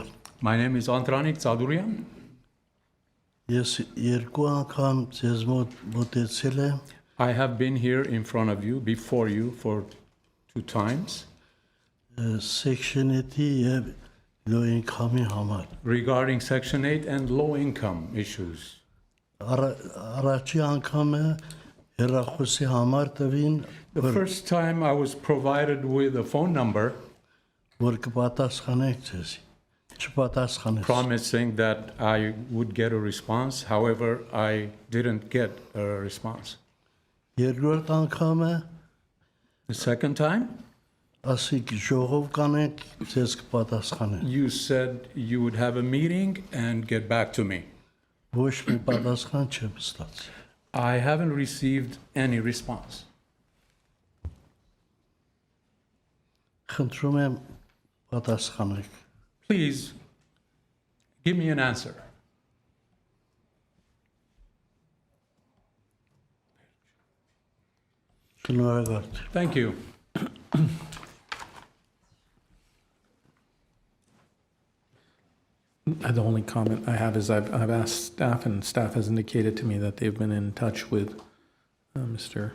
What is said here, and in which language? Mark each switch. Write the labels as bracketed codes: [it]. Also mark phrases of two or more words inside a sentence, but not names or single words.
[en] My name is Antranik Tsadourian. [hy] Ես երկու անգամ ձեզ մոտեցել եմ [en] I have been here in front of you, before you, for 2 times. [hy] Section 8-ի եւ [en] low income- [hy] ի համար։ [en] Regarding Section 8 and low income issues. [hy] Առաջի անգամը հեռախոսի համար տվին [en] The first time I was provided with a phone number [hy] որ կպատասխանեք ձեզ։ Չպատասխանեց։ [en] promising that I would get a response. However, I didn't get a response. [hy] Երկրորդ անգամը [en] The second time [hy] ասիկ ժողով կանենք, ձեզ կպատասխանենք։ [en] You said you would have a meeting and get back to me. [hy] Ոչ մի պատասխան չեմ ստացել։ [en] I haven't received any response. [hy] Խնդրում եմ պատասխանեք։ [en] Please give me an answer. [hy] Շնորհակալ։ [en] Thank you. The only comment I have is I've asked staff, and staff has indicated to me that they've been in touch with Mr.